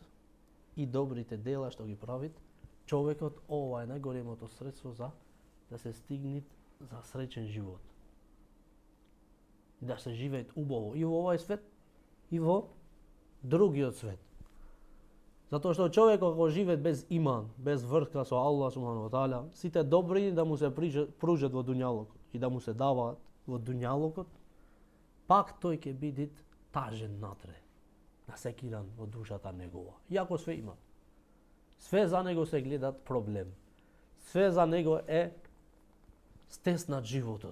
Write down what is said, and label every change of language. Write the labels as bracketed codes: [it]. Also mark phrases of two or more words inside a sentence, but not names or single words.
[mk] И добрите дела што ги правит човекот, ова е најголемото средство за да се стигнат за среќен живот. И да се живеат убаво и во овој свет и во другиот свет. Затоа што човек ако живее без иман, без врска со Аллах [ar] سبحانه وتعالى, [mk] сите добри да му се пружат во дуњалокот и да му се даваат во дуњалокот, пак тој ќе биде тажен натре, насекиран во душата негова. Иако све има. Све за него се гледат проблем. Све за него е стеснат животот.